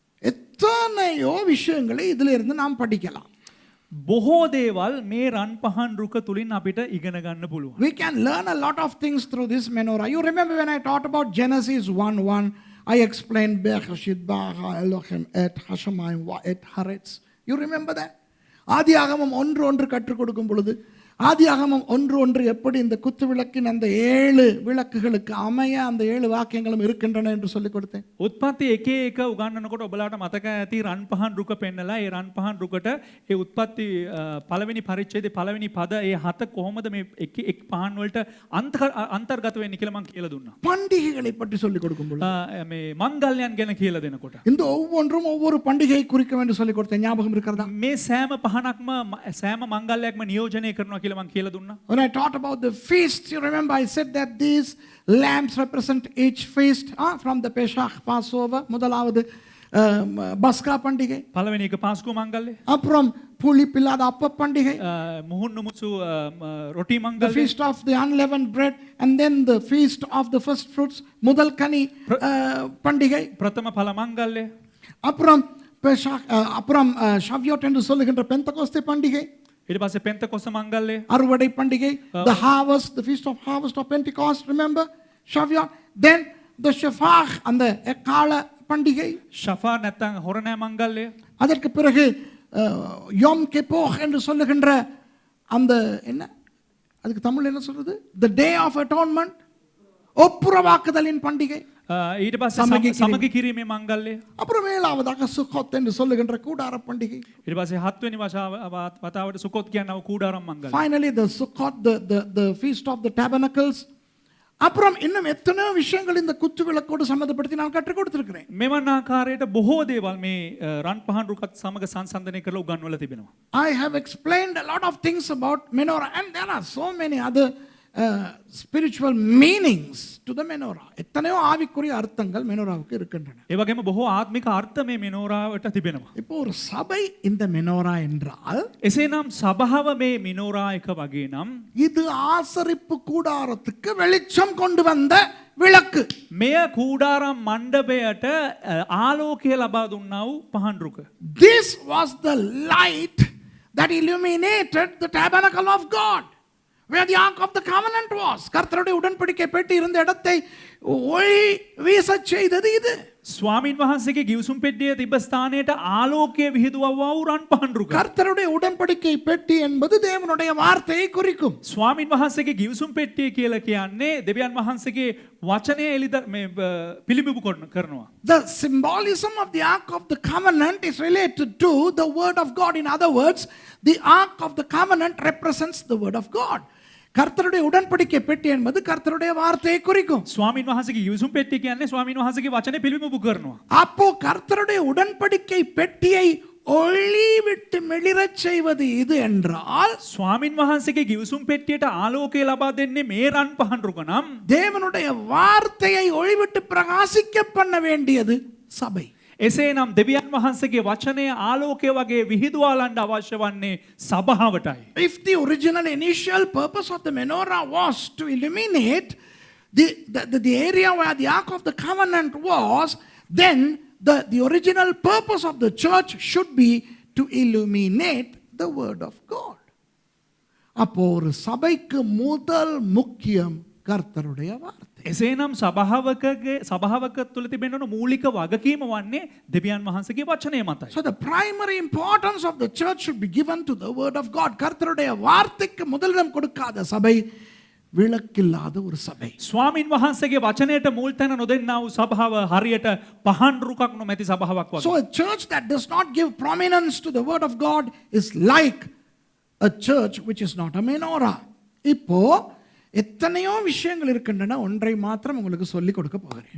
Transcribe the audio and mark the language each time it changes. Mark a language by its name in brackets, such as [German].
[Tamil] எத்தனையோ விஷயங்களை இதிலிருந்து நாம் படிக்கலாம். [Sinhala] බොහෝ දේවල් මේ රන් පහන් රුක තුලින් අපිට ඉගෙන ගන්න පුළුවන්. [English] We can learn a lot of things through this menorah. You remember when I taught about Genesis 1:1, I explained [Hebrew] Bereshit bara Elohim et Hashemayim va et Haaretz. [English] You remember that? [Tamil] ஆதியாகமம் 1:1 கற்றுக் கொடுக்கும் பொழுது ஆதியாகமம் 1:1 எப்படி இந்த குத்து விளக்கின் அந்த 7 விளக்குகளுக்கு அமைய அந்த 7 வாக்கியங்களும் இருக்கின்றன என்று சொல்லிக் கொடுத்தேன். [Sinhala] උත්පත්ති 1:1 උගන්වනකොට ඔබලාට මතක ඇති රන් පහන් රුක පෙන්නලා ඒ රන් පහන් රුකට ඒ උත්පත්ති පළවෙනි පරිච්ඡේදයේ පළවෙනි පද ඒ 7 කොහොමද මේ එක් පහන් වලට අන්තර්ගත වෙන්නේ කියලා මම කියලා දුන්නා. [Tamil] பண்டிகைகளை பற்றி சொல்லிக் கொடுக்கும் பொழுது [Sinhala] මේ මංගල්‍යයන් ගැන කියලා දෙනකොට [Tamil] இந்த ஒவ்வொன்றும் ஒவ்வொரு பண்டிகையை குறிக்கும் என்று சொல்லிக் கொடுத்தேன். ஞாபகம் இருக்கிறதா? [Sinhala] මේ සෑම පහනක්ම සෑම මංගල්‍යයක්ම නියෝජනය කරනවා කියලා මම කියලා දුන්නා. [English] When I taught about the feasts, you remember I said that these lamps represent each feast from the Pesach, Passover, [Tamil] முதலாவது பஸ்கா பண்டிகை, [Sinhala] පළවෙනි එක පාස්කු මංගල්‍යය, [Tamil] அப்புறம் புளிப்பில்லாத அப்ப பண்டிகை, [Sinhala] මුහුන් නුමුසු රොටි [English] the [Sinhala] මංගල්‍යය, [English] feast of the unleavened bread, and then the feast of the first fruits, [Tamil] முதல் கனி பண்டிகை, [Sinhala] ප්‍රථම ඵල මංගල්‍යය, [Tamil] அப்புறம் அப்புறம் ஷவ்யோட் என்று சொல்லுகின்ற பெந்தகோஸ்தே பண்டிகை, [Sinhala] ඊට පස්සේ පෙන්තකොස්ත මංගල්‍යය, [Tamil] அறுவடை பண்டிகை, [English] the harvest, the feast of harvest of Pentecost, remember Shavuot, then the Shofar [Tamil] அந்த எக்கால பண்டிகை, [Sinhala] ஷஃபா නැත්නම් හොරණෑ මංගල්‍යය, [Tamil] அதற்கு பிறகு யோம் கிப்போர் என்று சொல்லுகின்ற அந்த என்ன அதுக்கு தமிழ் என்ன சொல்றது, [English] the day of atonement, [Tamil] ஒப்புரவாக்குதலின் பண்டிகை, [Sinhala] ඊට පස්සේ සමගි කිරීමේ මංගල්‍යය, [Tamil] அப்புறம் ஏழாவதாக சுக்கோத் என்று சொல்லுகின்ற கூடார பண்டிகை, [Sinhala] ඊට පස්සේ 7 වෙනි වතාවට සුකොත් කියනව කූඩාරම් මංගල්‍යය, [English] finally the Sukkot, the feast of the tabernacles. [Tamil] அப்புறம் இன்னும் எத்தனையோ விஷயங்கள் இந்த குத்து விளக்கோடு சம்பந்தப்படுத்தி நான் கற்றுக் கொடுத்திருக்கிறேன். [Sinhala] මෙවන් ආකාරයට බොහෝ දේවල් මේ රන් පහන් රුකත් සමග සංසන්දනය කරලා උගන්වලා තිබෙනවා. [English] I have explained a lot of things about menorah, and there are so many other spiritual meanings to the menorah. [Tamil] எத்தனையோ ஆவிக்குரிய அர்த்தங்கள் மெனோராவுக்கு இருக்கின்றன. [Sinhala] ඒ වගේම බොහෝ ආත්මික අර්ථ මේ මෙනෝරාවට තිබෙනවා. [Tamil] இப்போ ஒரு சபை இந்த மெனோரா என்றால் [Sinhala] එසේනම් සභාව මේ මෙනෝරා එක වගේ නම් [Tamil] இது ஆசரிப்பு கூடாரத்துக்கு வெளிச்சம் கொண்டு வந்த விளக்கு. [Sinhala] මෙය කූඩාරම් මණ්ඩපයට ආලෝකය ලබා දුන්නා වූ පහන් රුක. [English] This was the light that illuminated the tabernacle of God, where the ark of the covenant was. [Tamil] கர்த்தருடைய உடன்படிக்கை பெட்டி இருந்த இடத்தை ஒளி வீசச் செய்தது இது. [Sinhala] ස්වාමින් වහන්සේගේ ගිවිසුම් පෙට්ටියේ තිබ්බ ස්ථානයට ආලෝකය විහිදුවවා වූ රන් පහන් රුක. [Tamil] கர்த்தருடைய உடன்படிக்கை பெட்டி என்பது தேவனுடைய வார்த்தையை குறிக்கும். [Sinhala] ස්වාමින් වහන්සේගේ ගිවිසුම් පෙට්ටිය කියලා කියන්නේ දෙවියන් වහන්සේගේ වචනය පිළිබිඹු කරනවා. [English] The symbolism of the ark of the covenant is related to the word of God. In other words, the ark of the covenant represents the word of God. [Tamil] கர்த்தருடைய உடன்படிக்கை பெட்டி என்பது கர்த்தருடைய வார்த்தையை குறிக்கும். [Sinhala] ස්වාමින් වහන්සේගේ ගිවිසුම් පෙට්ටිය කියන්නේ ස්වාමින් වහන්සේගේ වචනේ පිළිබිඹු කරනවා. [Tamil] அப்போ கர்த்தருடைய உடன்படிக்கை பெட்டியை ஒளி விட்டு மிளிரச் செய்வது இது என்றால் [Sinhala] ස්වාමින් වහන්සේගේ ගිවිසුම් පෙට්ටියට ආලෝකය ලබා දෙන්නේ මේ රන් පහන් රුක නම් [Tamil] தேவனுடைய வார்த்தையை ஒளி விட்டு பிரகாசிக்க பண்ண வேண்டியது சபை. [Sinhala] එසේනම් දෙවියන් වහන්සේගේ වචනය ආලෝකය වගේ විහිදුවාලන්න අවශ්‍ය වන්නේ සභාවටයි. [English] If the original initial purpose of the menorah was to illuminate the area where the ark of the covenant was, then the original purpose of the church should be to illuminate the word of God. [Tamil] அப்போ ஒரு சபைக்கு முதல் முக்கியம் கர்த்தருடைய வார்த்தை. [Sinhala] එසේනම් සභාවක තුළ තිබෙන මූලික වගකීම වන්නේ දෙවියන් වහන්සේගේ වචනය මතයි. [English] So the primary importance of the church should be given to the word of God. [Tamil] கர்த்தருடைய வார்த்தைக்கு முதலிடம் கொடுக்காத சபை விளக்கில்லாத ஒரு சபை. [Sinhala] ස්වාමින් වහන්සේගේ වචනයට මුල් තැන නොදෙන්නා වූ සභාව හරියට පහන් රුකක් නොමැති සභාවක් වගේ. [English] So a church that does not give prominence to the word of God is like a church which is not a menorah. [Tamil] இப்போ எத்தனையோ விஷயங்கள் இருக்கின்றன, ஒன்றை மாத்திரம் உங்களுக்கு சொல்லி கொடுக்க போகிறேன்.